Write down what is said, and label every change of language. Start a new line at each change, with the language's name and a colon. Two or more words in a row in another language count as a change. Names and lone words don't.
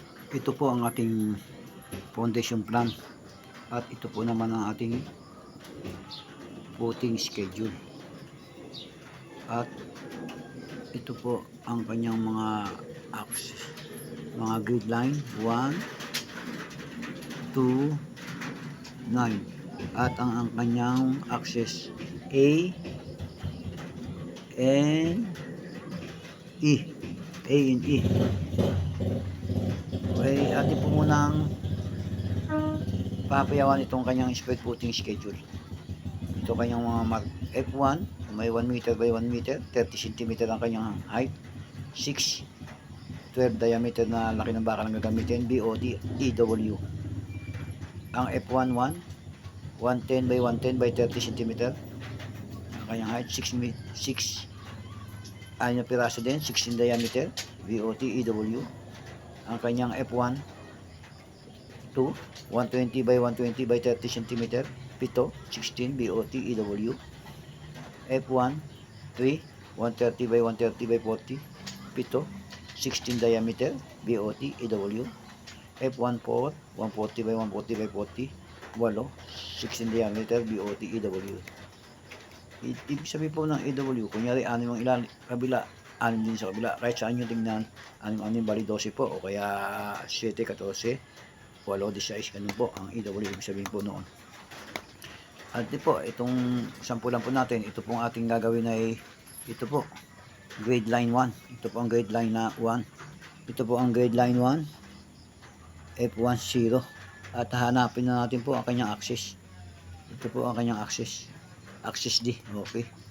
Filipino: Ito po ang ating
English: foundation plan
Filipino: at ito po naman ang ating
English: footing schedule
Filipino: at ito po ang kanyang mga axis, mga
English: grid line
Filipino: 1, 2, 9 at ang kanyang axis
English: A and E, A and E.
Filipino: Okay, atin po munang papayawan itong kanyang
English: spread footing schedule.
Filipino: Ito kanyang mga mark. F1, may
English: 1 meter by 1 meter,
Filipino: 30 cm ang kanyang height, 6, 12 diameter na laki ng bakal ang gagamitin, BOD, EW. Ang F11,
English: 110 by 110 by 30 cm
Filipino: ang kanyang height, 6 na piraso din, 16 diameter, BOT, EW. Ang kanyang F1 2,
English: 120 by 120 by 30 cm,
Filipino: 7, 16, BOT, EW.
English: F1 3, 130 by 130 by 40, 7, 16 diameter, BOT, EW. F1 4, 140 by 140 by 40, 8, 16 diameter, BOT, EW.
Filipino: Ibig sabihin po ng EW, kunyari 6 ang ilan, kabila, 6 din sa kabila, kahit saan nyo tingnan, 6 bali 12 po, o kaya 7, 14, 8, 16, ganun po ang EW, ibig sabihin po noon. At ito po, itong sampulan po natin, ito pong ating gagawin ay, ito po,
English: grade line
Filipino: 1, ito po ang
English: grade line
Filipino: na 1, ito po ang
English: grade line
Filipino: 1, F10, at hanapin na natin po ang kanyang axis, ito po ang kanyang axis,
English: axis D,
Filipino: okay.